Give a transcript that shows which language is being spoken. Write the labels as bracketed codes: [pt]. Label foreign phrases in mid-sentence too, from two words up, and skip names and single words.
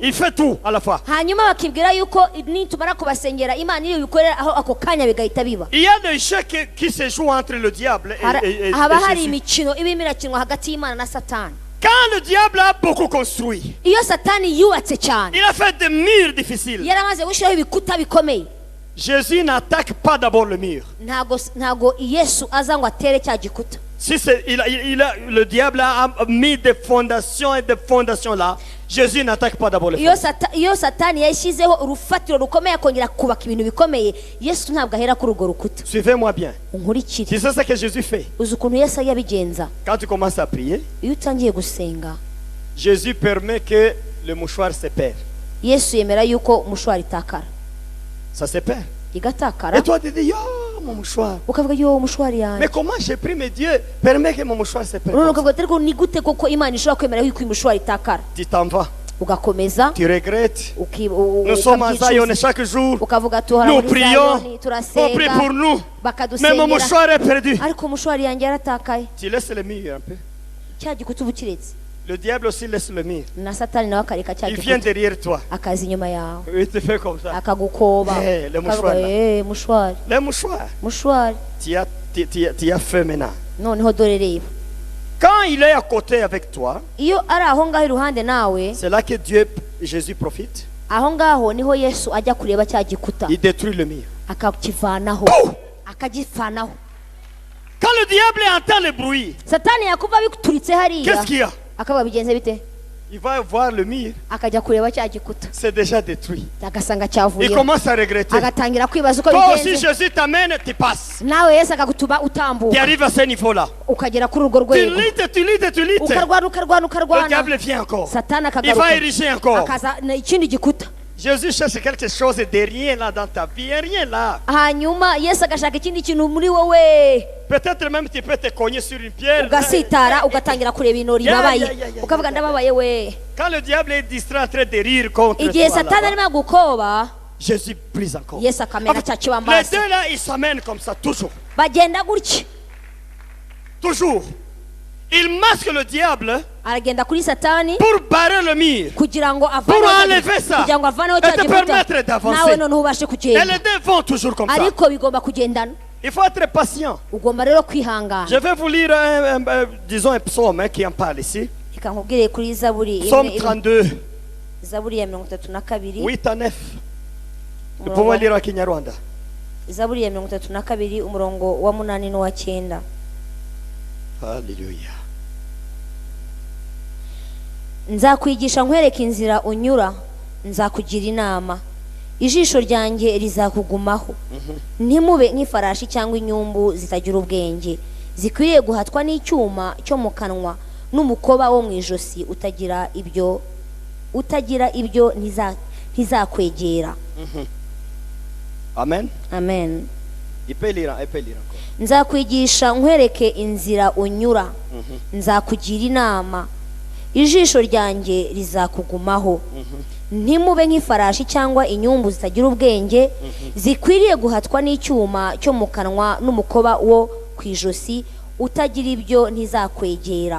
[fr] Il fait tout à la fois. [rw] hanyuma bakibwira yuko nitumara kubasengera imana iri bikorera aho ako kanya bigahita biba. [fr] Il y a des jeux qui se jouent entre le diable et [rw] haba hari [fr] Jésus. [rw] imikino ibimo irakinwa hagati y'imana na satani. [fr] Quand le diable a beaucoup construit, [rw] iyo satani yubatse cyane [fr] il a fait des murs difficiles. [rw] yaramaze gushyiraho ibikuta bikomeye, [fr] Jésus n'attaque pas d'abord le mur. [rw] ntago yesu aza ngo atere cya gikuta. [fr] Si le diable a mis des fondations et des fondations là, Jésus n'attaque pas d'abord le mur. [rw] iyo satani yashyizeho urufatiro rukomeye akongera kubaka ibintu bikomeye, yesu ntabwo ahera kuri urwo rukuta. [fr] Suivez-moi bien. [rw] unkurikire. [fr] C'est ça que Jésus fait. [rw] uzi ukuntu yesu yabigenza? [fr] Quand tu commences à prier, [rw] iyo utangiye gusenga [fr] Jésus permet que le mouchoir se perd. [rw] yesu yemera yuko umushwari itakara, [fr] Ça se perd. [rw] igatakara, [fr] Et toi tu dis, oh mon mouchoir. [rw] ukavuga yo umushwari yanjye. [fr] Mais comment j'ai pris, mais Dieu permet que mon mouchoir se perde. [rw] none ukavuga ariko ni gute koko imana ishobora kwemera yuko umushwari itakara? [fr] Tu t'en vas. [rw] ugakomeza [fr] Tu regrettes. [rw] uki- [fr] Nous sommes à Zion [rw] ukabyicuza. [fr] chaque jour. [rw] ukavuga tuhora [fr] Nous [rw] muri [fr] prions. [rw] Zayoni, [fr] On [rw] turasenga, [fr] prie pour nous. Mais mon [rw] bakadusengera, [fr] mouchoir est perdu. [rw] ariko umushwari yanjye yaratakaye. [fr] Tu laisses le mur un peu. [rw] cya gikuta uba ukiretse, [fr] Le diable aussi laisse le mur. [rw] na satani nawe akareka cya [fr] Il vient [rw] gikuta [fr] derrière toi. [rw] akaza inyuma yawe [fr] Il te fait comme ça. [rw] akagukoba. [fr] Eh, le [rw] Ukavuga, [fr] mouchoir là. [rw] mushwari [fr] Le mouchoir. [rw] mushwari, [fr] Tu as fait maintenant. [rw] noneho dore reba. [fr] Quand il est à côté avec toi, [rw] iyo ari aho ngaho iruhande nawe, [fr] c'est là que Dieu, Jésus profite. [rw] aho ngaho niho yesu ajya kureba cya gikuta [fr] Il détruit le mur. [rw] akakivanaho, [fr] Pouf! [rw] akagifanaho. [fr] Quand le diable entend le bruit, [rw] satani yakuva bituritse hariya, [fr] qu'est-ce qu'il y a? [rw] akavuga bigenze bite? [fr] Il va voir le mur. [rw] akajya kureba cya gikuta [fr] C'est déjà détruit. [rw] agasanga [fr] Il [rw] cyavuyeho, [fr] commence à regretter. [rw] agatangira kwibaza uko [fr] Toi aussi, [rw] bigenze. [fr] Jésus t'amène, tu passes. [rw] nawe yesu akagutuba [fr] Tu [rw] utambuka [fr] arrives à ce niveau-là. [rw] ukagera kuri urwo [fr] Tu [rw] rwego, [fr] luttes, tu luttes, tu luttes. [rw] ukarwana [fr] Le diable vient encore. [rw] satani [fr] Il va [rw] akagaruka [fr] ériger encore. [rw] akaza ikindi gikuta. [fr] Jésus cherche quelque chose de rien là dans ta vie. Rien là. [rw] hanyuma yesu agashaka ikindi kintu muri wowe, [fr] Peut-être même tu peux te cogner sur une pierre. [rw] ugasitara ugatangira kureba ibintu ribabaye, ukavuga ndababaye we. [fr] Quand le diable est distrait en train de rire contre [rw] igihe [fr] toi, [rw] satani [fr] là-bas, [rw] arimo gukoba, [fr] Jésus brise encore. [rw] yesu akamena cya [fr] Les [rw] kibambasi. [fr] deux là, ils s'amènent comme ça, toujours. [rw] bagenda gutya, [fr] Toujours. Il masque le diable [rw] aragenda kuri satani [fr] pour barrer le mur. [rw] kugira ngo [fr] Pour [rw] avaneho [fr] enlever ça. [rw] kugira ngo avaneho [fr] Et [rw] cya [fr] te [rw] gikuta, [fr] permettre d'avancer. [rw] nawe noneho ubashe [fr] Et [rw] kugenda. [fr] les deux vont toujours comme ça. [rw] ariko bigomba kugendana, [fr] Il faut être patient. [rw] ugomba rero kwihangana. [fr] Je vais vous lire, disons, un psaume qui en parle ici. [rw] reka nkubwire kuri zaburi [fr] Psaume 32, [rw] zaburi ya 32, [fr] 8 à 9. Vous [rw] umurongo- [fr] pouvez lire à Kinyarwanda. [rw] zaburi ya 32 umurongo wa 8 n'uwa 9. [fr] Alléluia. [rw] nzakwigisha nkwereka inzira unyura, nzakugira inama, ijisho ryanjye rizakugumaho. ntimube nk'ifarashi cyangwa inyumbu zitagira ubwenge, zikwiriye guhatwa n'icyuma cyo mu kanwa n'umukoba wo mu ijosi, utagira ibyo ntizakwegera. Amen. amen. [fr] Il peut lire encore. [rw] nzakwigisha nkwereke inzira unyura, nzakugira inama, ijisho ryanjye rizakugumaho. ntimube nk'ifarashi cyangwa inyumbu zitagira ubwenge, zikwiriye guhatwa n'icyuma cyo mu kanwa n'umukoba wo ku ijosi, utagira ibyo ntizakwegera.